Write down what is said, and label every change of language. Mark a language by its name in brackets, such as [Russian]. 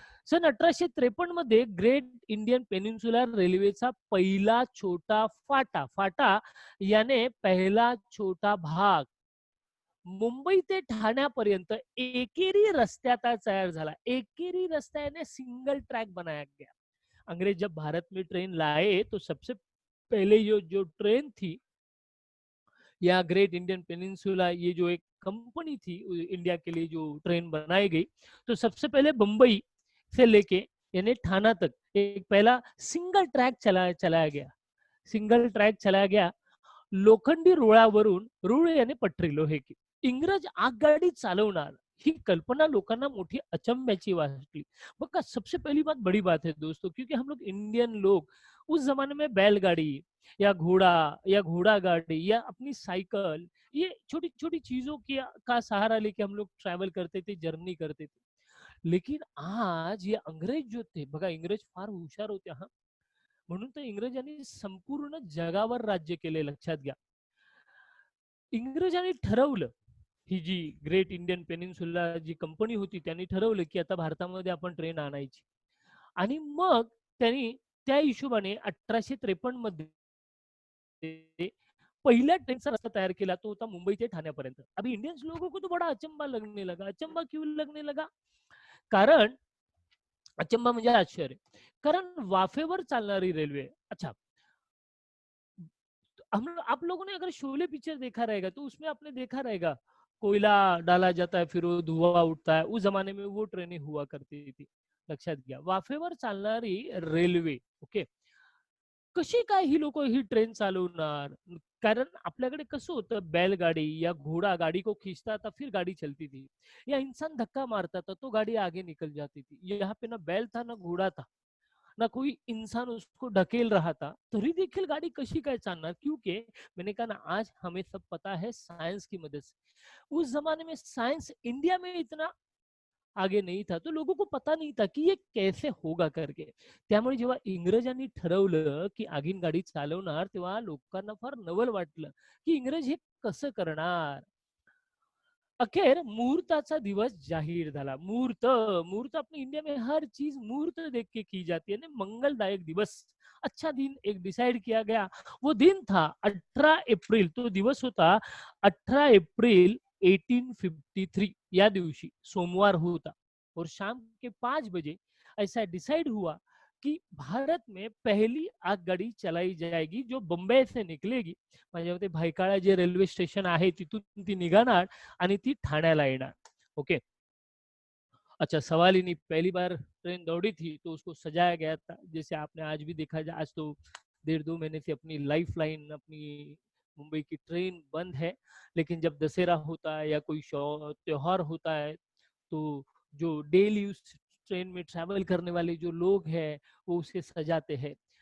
[Marathi] सन 1853 मध्ये great Indian peninsular रेल्वेचा पहिला छोटा फाटा [Hindi] याने पहला छोटा भाग [Marathi] मुंबई ते ठाण्यापर्यंत एकेरी रस्त्यात तैयार झाला. [Hindi] एकेरी रास्ता यानी सिंगल ट्रैक बनाया गया. अंग्रेज जब भारत में ट्रेन लाए तो सबसे पहले जो ट्रेन थी या ग्रेट इंडियन पेनिनसुला, ये जो एक कंपनी थी इंडिया के लिए जो ट्रेन बनाई गई, तो सबसे पहले बंबई से लेके यानी ठाणा तक एक पहला सिंगल ट्रैक चलाया गया. सिंगल ट्रैक चलाया गया [Marathi] लोखंडी रुळावरून रुळ याने [Hindi] पटरी लोहे की [Marathi] इंग्रज आगगाडी चालवणार ही कल्पना लोकांना मोठी अचंब्याची वाटली। [Hindi] बघा सबसे पहली बात बड़ी बात है दोस्तों, क्योंकि हम लोग इंडियन लोग उस जमाने में बैलगाड़ी या घोड़ा या घोड़ा गाड़ी या अपनी साइकिल, ये छोटी छोटी चीजों की का सहारा लेके हम लोग ट्रैवल करते थे, जर्नी करते थे। लेकिन आज ये अंग्रेज जो थे [Marathi] बघा, इंग्रज फार हुशार होते हा, म्हणून तर इंग्रजांनी संपूर्ण जगावर राज्य केले, लक्षात घ्या। इंग्रजांनी ठरवलं, ही जी ग्रेट इंडियन पेनिन्सुला जी कंपनी होती त्यांनी ठरवलं की आता भारतामध्ये आपण ट्रेन आणायची। आणि मग त्यांनी त्या हिशोबाने 1853 मध्ये पहिल्या ट्रेनचा रस्ता तयार केला, तो होता मुंबई ते ठाण्यापर्यंत। [Hindi] अभी इंडियंस लोगों को तो बड़ा अचंबा लगने लगा। अचंबा क्यों लगने लगा? [Marathi] कारण अचंबा म्हणजे आश्चर्य, कारण वाफेवर चालणारी रेल्वे। [Hindi] अच्छा, हम आप लोगों ने अगर शोले पिक्चर देखा रहेगा तो उसमें आपने देखा रहेगा कोयला डाला जाता है, फिर वो धुआं उठता है। उस जमाने में वो ट्रेनें हुआ करती थी, [Marathi] लक्षात घ्या। वाफेवर चालणारी रेल्वे, ओके, कशी काय ही लोक ही ट्रेन चालवणार? कारण आपल्याकडे कसं होतं, [Hindi] बैलगाड़ी या घोड़ा गाड़ी को खींचता था फिर गाड़ी चलती थी, या इंसान धक्का मारता था तो गाड़ी आगे निकल जाती थी। यहाँ पे ना बैल था ना घोड़ा था, ना कोई इंसान उसको ढकेल रहा था, [Marathi] तरी देखील गाड़ी कशी काय चालणार? [Hindi] क्योंकि मैंने कहा ना, आज हमें सब पता है साइंस की मदद से। उस जमाने में साइंस इंडिया में इतना आगे नहीं था, तो लोगों को पता नहीं था कि ये कैसे होगा करके। [Marathi] त्यामुळे जेव्हा इंग्रजांनी ठरवलं की आगीन गाडी चालवणार, तेव्हा लोकांना फार नवल वाटलं की इंग्रज हे कसं करणार। अखेर मुहूर्ताचा दिवस जाहीर झाला। [Hindi] मुहूर्त, मुहूर्त अपने इंडिया में हर चीज मुहूर्त देख के की जाती है ना। मंगलदायक दिवस, अच्छा दिन एक डिसाइड किया गया। वो दिन था 18 अप्रैल, [Marathi] तो दिवस होता 18 अप्रैल 1853। या दिवशी सोमवार होता [Hindi] और शाम के 5 बजे ऐसा डिसाइड हुआ कि भारत में पहली आगगाडी चलाई जाएगी जो बंबई से निकलेगी। [Marathi] माझ्या मते भायखळा जे रेल्वे स्टेशन आहे तिथून ती निघणार आणि ती ठाण्याला येणार। [Hindi] ओके, अच्छा, सवाल ही नहीं, पहली बार ट्रेन दौड़ी थी तो उसको सजाया गया था, जैसे आपने आज भी देखा जाए। आज तो 1.5 2 महीने से अपनी लाइफ लाइन, अपनी मुंबई की ट्रेन बंद है, लेकिन जब दशहरा होता है या कोई त्योहार होता है तो जो डेली उस ट्रेन में ट्रैवल करने वाले जो लोग हैं वो उसे सजाते हैं।